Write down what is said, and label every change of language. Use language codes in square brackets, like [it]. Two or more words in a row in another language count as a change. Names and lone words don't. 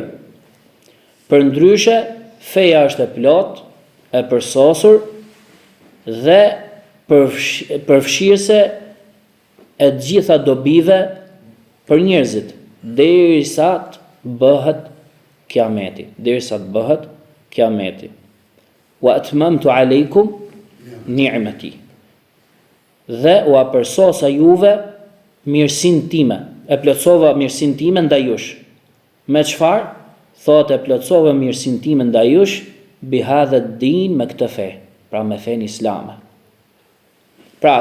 [sq] Përndryshe, feja është e plot, e përsosur dhe përfshirëse e gjitha dobive për njerëzit, derisa të bëhet kiameti, [ar] وأتممت عليكم نعمتي. [sq] Dhe u apërsosa juve mirësinë time, e plotësova mirësinë time ndaj jush. Me çfarë? Thotë e plotësova mirësinë time ndaj jush [ar] بهذا الدين, [sq] me këtë fe, pra me fen islame.